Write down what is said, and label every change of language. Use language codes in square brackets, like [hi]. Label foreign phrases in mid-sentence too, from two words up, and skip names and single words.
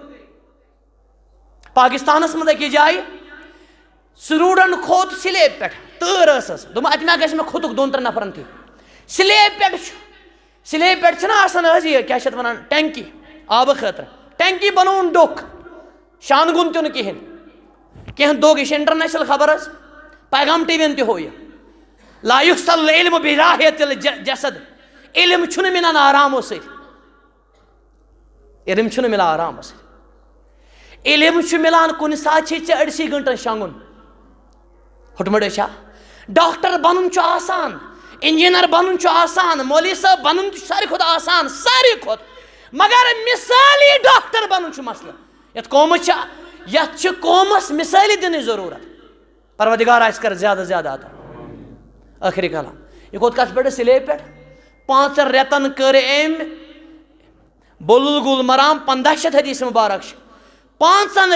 [ks] پاکستانس منٛز أکِس جایہِ سروٗڈن کھوٚت سلیب پٮ۪ٹھ تۭر ٲسٕس دوٚپُن اَتہِ ما گژھِ مےٚ کھوٚتُکھ 2 3 نفرن تہِ سلیب پٮ۪ٹھ چھُنہ آسان حظ یہِ کیٛاہ چھِ اتھ ونان ٹینکی آبہٕ خٲطرٕ ٹینکی بنووُن ڈوٚکھ شانگُن تہِ نہٕ کِہینۍ کینٛہہ دۄہ یہِ چھِ انٹرنیشنل خبر حظ پیغام ٹی وی ین تہِ ہوو یہِ [ar] لا یُحصل العلم براحة الجسد [ks] علم چھُنہٕ مِلان آرامو سۭتۍ علم چھُنہٕ مِلان آرامو سۭتۍ علم چھُ مِلان کُنہِ ساتہٕ چھِ ژےٚ 80 گٲنٛٹن شۄنٛگُن ہُٹمُٹ چھا ڈاکٹر بنُن چھُ آسان انجیٖنر بنُن چھُ آسان مولوی صٲب بنُن تہِ چھُ ساروی کھۄتہٕ آسان ساروی کھۄتہٕ مگر مثٲلی ڈاکٹر بنُن چھُ مسلہٕ یتھ چھِ قومس مثٲلی دِنٕچ ضروٗرت پروردگار آسہِ کر زیادٕ زیادٕ عطا ٲخری کلام یہِ کھوٚت کتھ پٮ۪ٹھ سلیب پٮ۪ٹھ 5 رٮ۪تن کٔر أمۍ بلوغ المرام 1500 حدیث مبارک چھِ 5